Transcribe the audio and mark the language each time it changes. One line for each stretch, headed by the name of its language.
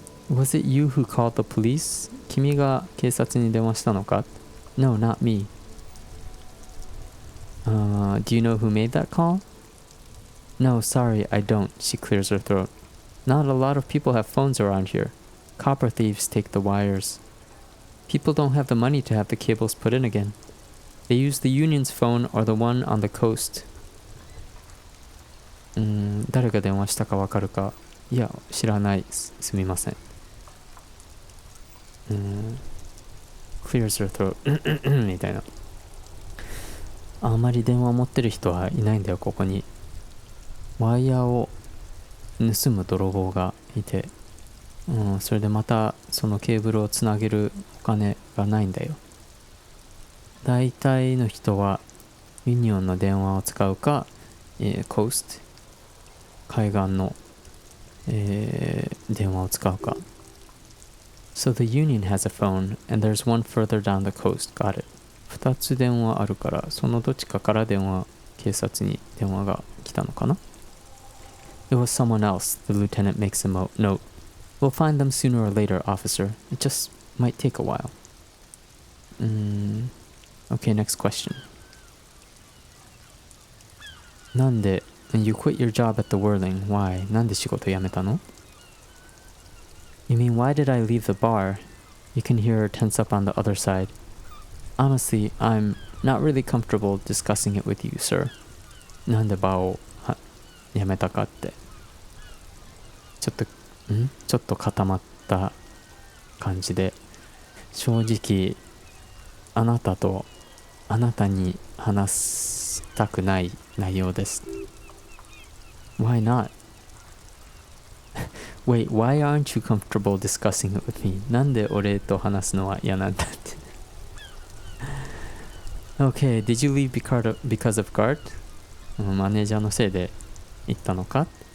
English: Was it you who called the police?
Japanese: 君が警察に電話したのか？
English: No, not me. Do you know who made that call? No, sorry, I don't. She clears her throat. Not a lot of people have phones around here. Copper thieves take the wires. People don't have the money to have the cables put in again. They use the union's phone or the one on the coast.
Japanese: 誰が電話したかわかるか？いや、知らない。すみません。
English: clears her throat
Japanese: みたいな。あんまり電話持ってる人はいないんだよ、ここに。ワイヤーを盗む泥棒がいて、それでまたそのケーブルをつなげるお金がないんだよ。大体の人はユニオンの電話を使うか、コースト海岸の、電話を使うか。
English: So the union has a phone and there's one further down the coast. Got it.
Japanese: 2つ電話あるから、そのどっちかから警察に電話が来たのかな。
English: It was someone else. The lieutenant makes a note. We'll find them sooner or later, officer. It just might take a while. Okay, next question.
Japanese: なんで
English: You quit your job at the Whirling. Why?
Japanese: なんで仕事辞めたの?
English: You mean why did I leave the bar? You can hear her tense up on the other side. Honestly, I'm not really comfortable discussing it with you, sir.
Japanese: なんでバーを辞めたかって。ちょっと固まった感じで、正直あなたに話したくない内容です。
English: Why not? Wait, why aren't you comfortable discussing it with me?
Japanese: なんで俺と話すのは嫌なんだって。
English: Okay, did you leave because of guard?
Japanese: マネージャーのせいで行ったのか?